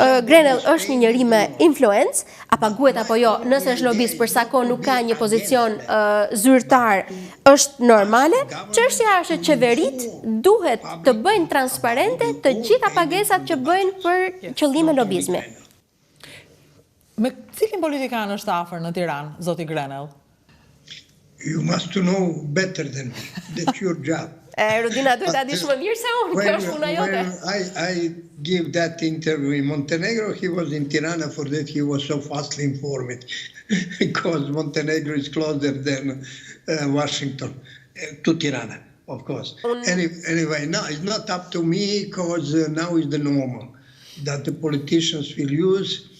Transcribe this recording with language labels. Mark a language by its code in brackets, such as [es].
[sq] Grenell është një njeri me influencë, a paguhet apo jo, nëse është lobist për sa kohë nuk ka një pozicion zyrtar, është normale. Çështja është që qeveritë duhet të bëjnë transparente të gjitha pagesat që bëjnë për qëllime lobizmi. Me cilin politikan është afër në Tiranë, zoti Grenell? [en] You must know better than me. That's your job. [sq] Rudina, duhet ta dish më mirë se unë, kjo është puna jote. [en] When I give that interview in Montenegro, he was in Tirana, for that he was so fastly informed, because Montenegro is closer than Washington, to Tirana, of course. Anyway, no, it's not up to me, because now is the normal that the politicians will use.